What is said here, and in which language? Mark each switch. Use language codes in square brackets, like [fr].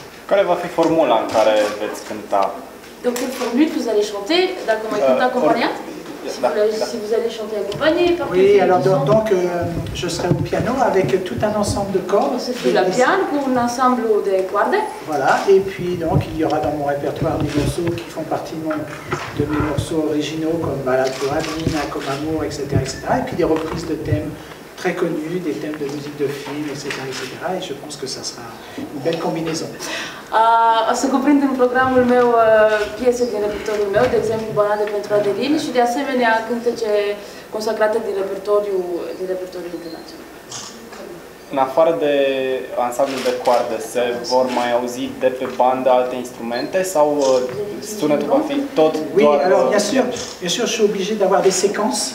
[ro] Care va fi formula în care veți cânta? [fr] Donc quelle formule vous allez chanter, [ro] dacă mai cânt acompaniat? [fr] Si vous allez chanter accompagné par oui, alors donc je serai au piano avec tout un ensemble de cordes. Ce sera le piano pour un ensemble de cordes. Voilà, et puis donc il y aura dans mon répertoire des morceaux qui font partie de mes morceaux originaux comme Balade pour Adeline, Comme Amour, etc., etc. Et puis des reprises de thèmes très connus, des thèmes de musique de film, etc., etc. Et je pense que ça sera une belle combinaison. [ro] O să cuprind în programul meu piese din repertoriul meu, de exemplu Balade pentru Adeline și de asemenea cântece consacrate din repertoriul internațional. În afară de ansamblul de coarde, se vor mai auzi de pe bandă alte instrumente sau sunetul va fi tot [fr] Oui, [ro] doar... [fr] alors bien sûr, je suis obligé d'avoir des séquences.